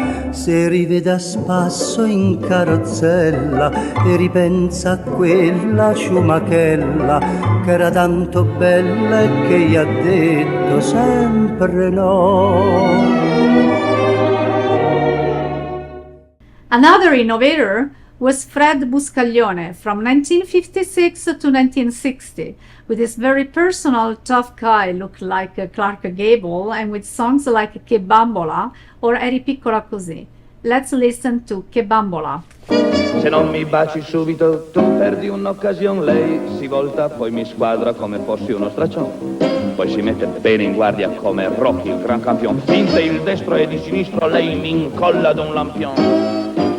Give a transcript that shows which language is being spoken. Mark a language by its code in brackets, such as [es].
[it] Se rivede a spasso in carrozzella e ripensa a quella ciumachella che era tanto bella e che gli ha detto sempre no. [en] Another innovator was Fred Buscaglione from 1956 to 1960, with his very personal tough guy look like Clark Gable and with songs like Che Bambola or Eri piccola così. Let's listen to Che Bambola. [it] Se non mi baci subito tu perdi un'occasione, lei si volta poi mi squadra come fossi uno straccione. Poi si mette bene in guardia come Rocky, il gran campione. Finte il destro e di sinistro lei mi incolla ad un lampione.